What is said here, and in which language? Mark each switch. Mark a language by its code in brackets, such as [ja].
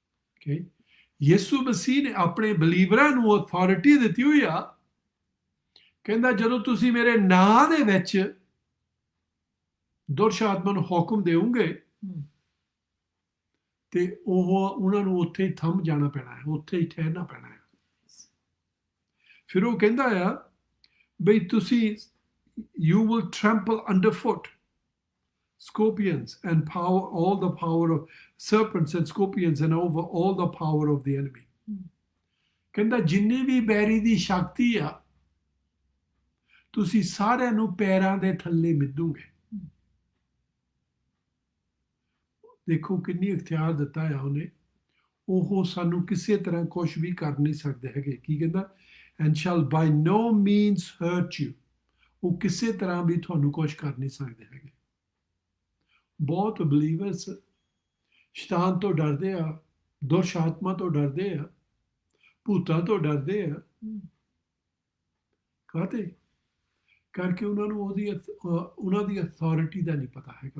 [pa] Okay, ਯਿਸੂ ਮਸੀਹ ਨੇ ਆਪਣੇ ਬਲੀਵਰਾਂ ਨੂੰ ਅਥਾਰਟੀ ਦਿੱਤੀ ਹੋਈ ਆ। ਕਹਿੰਦਾ ਜਦੋਂ ਤੁਸੀਂ ਮੇਰੇ ਨਾਂ ਦੇ ਵਿੱਚ ਦੁਸ਼ਟ ਆਤਮਾ ਨੂੰ ਹੁਕਮ ਦੇਵੋਗੇ ਤੇ ਉਹਨਾਂ ਨੂੰ ਉੱਥੇ ਹੀ ਥੰਮ ਜਾਣਾ ਪੈਣਾ ਹੈ, ਉੱਥੇ ਹੀ ਠਹਿਰਨਾ ਪੈਣਾ ਹੈ। ਫਿਰ ਉਹ ਕਹਿੰਦਾ ਆ ਬਈ ਤੁਸੀਂ [en] you will trample underfoot scorpions and power, all the power of serpents and scorpions, and over all the power of the enemy. [pa] ਕਹਿੰਦਾ ਜਿੰਨੀ ਵੀ ਬੈਰੀ ਦੀ ਸ਼ਕਤੀ ਆ ਤੁਸੀਂ ਸਾਰਿਆਂ ਨੂੰ ਪੈਰਾਂ ਦੇ ਥੱਲੇ ਮਿੱਧੋਗੇ। ਦੇਖੋ ਕਿੰਨੀ ਇਖਤਿਆਰ ਦਿੱਤਾ ਆ ਉਹਨੇ। ਉਹ ਸਾਨੂੰ ਕਿਸੇ ਤਰ੍ਹਾਂ ਕੁਝ ਵੀ ਕਰ ਨਹੀਂ ਸਕਦੇ ਹੈਗੇ। ਕੀ ਕਹਿੰਦਾ? [en] and shall by no means hurt you. [pa] ਉਹ ਕਿਸੇ ਤਰ੍ਹਾਂ ਵੀ ਤੁਹਾਨੂੰ ਕੁਝ ਕਰ ਨਹੀਂ ਸਕਦੇ ਹੈਗੇ। ਬਹੁਤ ਬਲੀਵਰਸ ਸ਼ੈਤਾਨ ਤੋਂ ਡਰਦੇ ਆ, ਦੁਸ਼ਟ ਆਤਮਾ ਤੋਂ ਡਰਦੇ ਆ, ਭੂਤਾਂ ਤੋਂ ਡਰਦੇ ਆ। ਕਾਹਤੇ? ਕਰਕੇ ਉਹਨਾਂ ਨੂੰ ਉਹਨਾਂ ਦੀ ਅਥਾਰਟੀ ਦਾ ਨਹੀਂ ਪਤਾ ਹੈਗਾ।